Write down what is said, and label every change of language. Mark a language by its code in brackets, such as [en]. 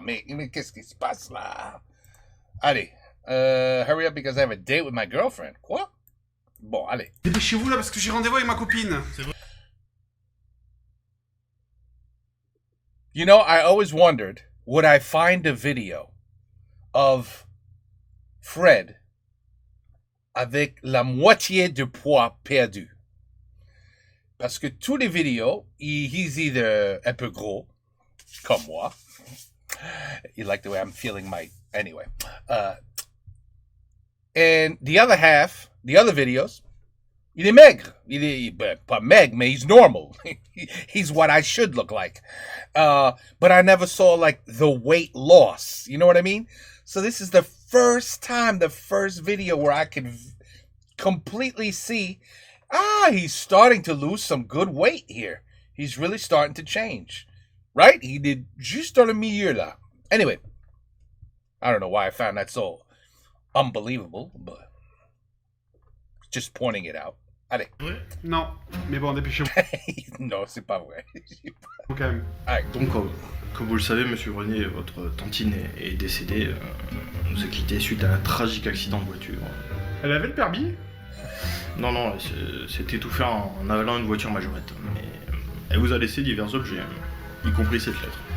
[fr] Mais qu'est-ce qui se passe là? Allez. [en] Hurry up because I have a date with my girlfriend. [fr] Quoi? Bon, allez. Dépêchez-vous là parce que j'ai rendez-vous avec ma copine. C'est vrai. [en] You know, I always wondered, would I find a video of Fred [fr] avec la moitié de poids perdu? Parce que tous les vidéos, [en] he's either [fr] un peu gros, comme moi. [en] You like the way I'm feeling my... Anyway. And the other half, the other videos, [fr] il est maigre. Il est pas maigre, mais [en] he's normal. He's what I should look like. But I never saw like the weight loss. You know what I mean? So this is the first video where I can completely see, he's starting to lose some good weight here. He's really starting to change. Right? He did [fr] juste dans le milieu là. [en] Anyway, I don't know why I found that so unbelievable, but just pointing it out. [fr] Allez. Non, mais bon, dépêchez-vous. Non, c'est pas vrai. Quand même. Donc, comme vous le savez, monsieur Grenier, votre tantine est décédée. Nous a quittés suite à un tragique accident de voiture. Elle avait le permis? Non, elle s'est étouffée en avalant une voiture majorette. Mais elle vous a laissé divers objets, y compris cette lettre.